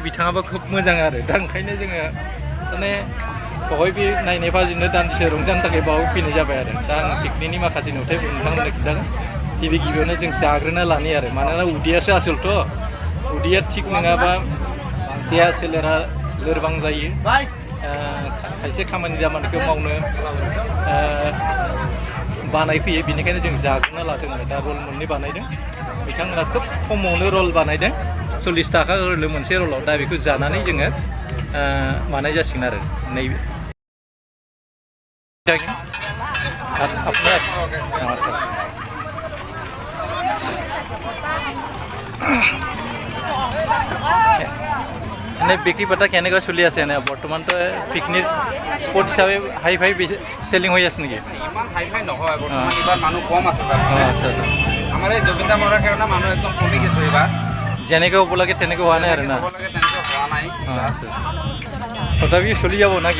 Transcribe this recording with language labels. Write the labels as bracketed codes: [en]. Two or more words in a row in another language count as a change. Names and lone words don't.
[brx] बिथाङाबो खोब मोजां आरो दा ओंखायनो जोङो माने बावहाय बे नायनाय बाजिनो दान्दिसे रंजानो थाखाय बावहाय फैनाय जाबाय आरो दा आं पिकनिकनि माखासे नुथायफोर नोंथांमोननो खिन्थागोन गिबियावनो जों जाग्रोना लानि आरो मानोना उदैयासो आसलथ' उदैया थिग नङाबा देहा सोलेरा लोरबां जायो खायसे खामानि दामानिखौ मावनो बानाय फैयो बेनिखायनो जों जाग्रोना लादों आरो दा रल मोननै बानायदों बिथांमोना खोब खमावनो रल बानायदों 40 थाखा होलो मोनसे रलाव दा बेखौ जानानै जोङो बानाय जासिगोन आरो नैबे [as] এনে বিক্রি বাৰ্তা কেনেকৈ চলি আছে এনে বৰ্তমানতো [en] picnic spot [as] হিচাপে [en] hi-fi [as] চেলিং হৈ আছে নেকি ইমান [en] hi-fi [as] নহয় বৰ্তমান এবাৰ মানুহ কম আছে আমাৰ এই জবিতা মৰাৰ কাৰণে মানুহ একদম কমি গৈছে এবাৰ যেনেকৈ হ'ব লাগে তেনেকৈ হোৱা নাই আৰু না তথাপি চলি যাব নাকি